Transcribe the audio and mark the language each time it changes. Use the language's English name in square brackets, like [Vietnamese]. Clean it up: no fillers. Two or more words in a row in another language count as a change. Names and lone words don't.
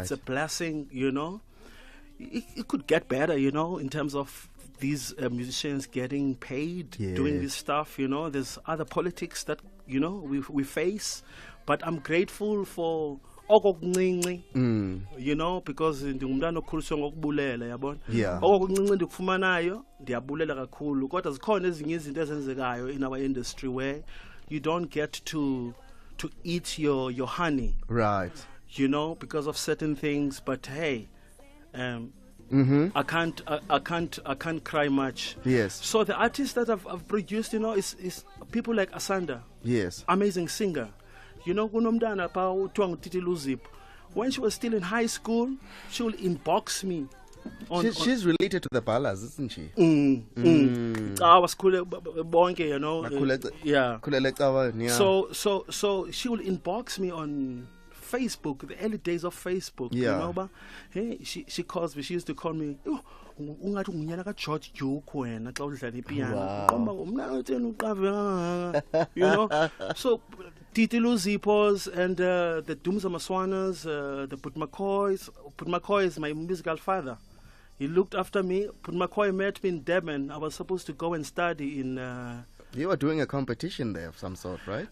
[English] It's a blessing, you know. It could get better, you know, in terms of these musicians getting paid, doing Yes. this stuff, you know. There's other politics that, you know, we face. But I'm grateful for okokuncinci, you know, because [Xhosa] ndingumntana okhuliswe ngokubulela, yabona. [English] Yeah. [Xhosa] Okokuncinci ndikufumanayo ndiyabulela kakhulu. Kodwa zikhona ezinye izinto ezenzekayo [English] in our industry where you don't get to eat your honey, Right. you know, because of certain things. But hey, I can't cry much. Yes. So the artists that I've produced, you know, is people like Asanda, Yes. amazing singer. You know, [Xhosa] kunomntana pa uthiwa nguTiti Luzip. [English] When she was still in high school, she will inbox me. She's related to the Balas, isn't she? I was cool, bonke, you know. Yeah. Khulele Cawan, yeah. So she will inbox me on Facebook, the early days of Facebook. Yeah. You know, but hey, she calls me. She used to call me. [Xhosa] "Oh, ungathi ngunyana ka George Duke wena xa udlala ipiano." Qomba umna utheni uqave kangaka. [English] You know. So Titi Luzipos and the Dumza Maswanas, the Putmakoys. Putmakoy is my musical father. He looked after me. Putmakoy met me in Durban. I was supposed to go and study in. You were doing a competition there of some sort, right?